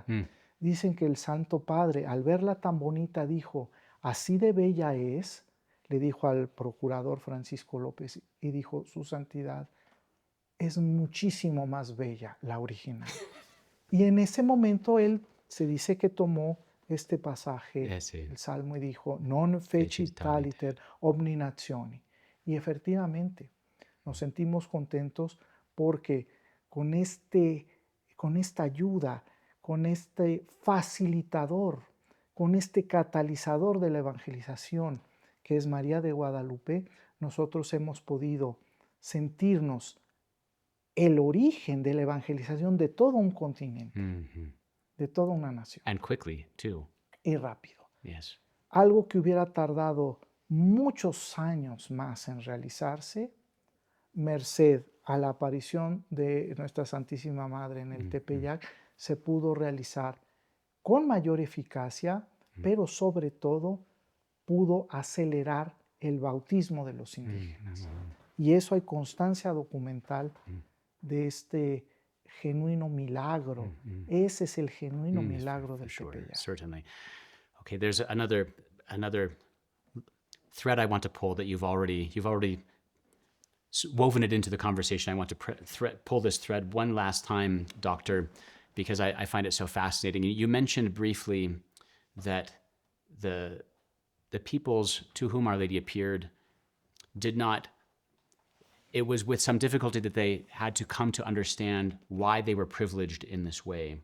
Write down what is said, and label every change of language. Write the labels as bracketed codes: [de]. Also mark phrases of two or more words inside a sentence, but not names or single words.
[es] Dicen que el Santo Padre, al verla tan bonita, dijo, así de bella es, le dijo al procurador Francisco López, y dijo, su santidad, es muchísimo más bella la original. Y en ese momento él se dice que tomó este pasaje, el Salmo, y dijo, [la] non fecit taliter omni nationi. [es] Y efectivamente, nos sentimos contentos porque con esta ayuda, con este facilitador, con este catalizador de la evangelización, que es María de Guadalupe, nosotros hemos podido sentirnos el origen de la evangelización de todo un continente, de toda una nación. [en] And quickly, too. [es] Y rápido. [en] Yes. [es] Algo que hubiera tardado muchos años más en realizarse, merced a la aparición de nuestra Santísima Madre en el Tepeyac, se pudo realizar con mayor eficacia, pero sobre todo pudo acelerar el bautismo de los indígenas. Y eso hay constancia documental de este genuino milagro. Ese es el genuino milagro del Tepeyac. [en] Certainly. Okay, there's another thread I want to pull that you've already woven it into the conversation. I want to pull this thread one last time, Doctor, because I find it so fascinating. You mentioned briefly that the peoples to whom Our Lady appeared did not, it was with some difficulty that they had to come to understand why they were privileged in this way.